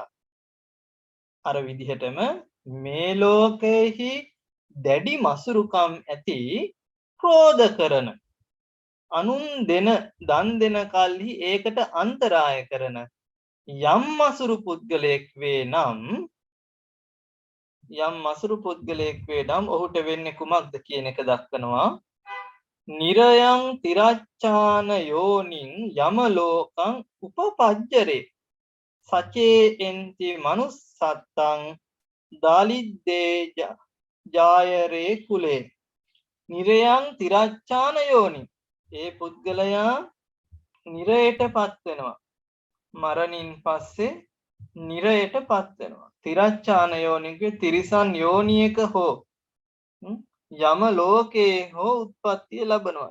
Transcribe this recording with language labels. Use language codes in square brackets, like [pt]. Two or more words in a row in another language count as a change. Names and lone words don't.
[si] අර විදිහටම මේ ලෝකෙහි දැඩි මසුරුකම් ඇති ක්‍රෝධ කරන අනුන් දෙන දන් දෙන කල්හි ඒකට අන්තරාය කරන යම් මසුරු පුද්ගලයෙක් වේ නම් ඔහුට වෙන්නේ කුමක්ද කියන එක දක්වනවා. [pi] නිරයං තිරච්ඡාන යෝනින් යම ලෝකං උපපජ්ජරේ සචේ එන්ති මනුස්සත්තං දාලිද්දේ ජායරේ කුලේ. නිරයං තිරච්ඡාන යෝනි [si] ඒ පුද්ගලයා නිරයටපත් වෙනවා. මරණින් පස්සේ නිරයටපත් වෙනවා. තිරච්ඡාන යෝනිගේ තිරිසන් යෝනියක හෝ යම ලෝකේ හෝ උත්පත්තිය ලබනවා.